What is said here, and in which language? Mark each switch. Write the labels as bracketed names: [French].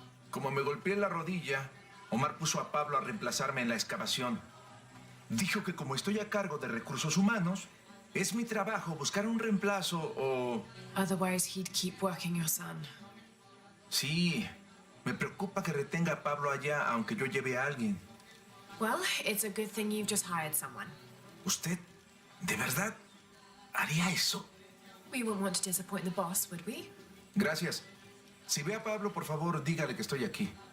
[Spanish] Como me golpeé la rodilla, Omar puso a Pablo a reemplazarme en la excavación. Dijo que como estoy a cargo de recursos humanos, es mi trabajo buscar un reemplazo o... [English] Otherwise, he'd keep working your son. [Spanish] Sí, me preocupa que retenga a Pablo allá aunque yo lleve a alguien. [English] Well, it's a good thing you've just hired someone. [Spanish] ¿Usted de verdad haría eso? [English] We wouldn't want to disappoint the boss, would we? [Spanish] Gracias. Si ve a Pablo, por favor, dígale que estoy aquí.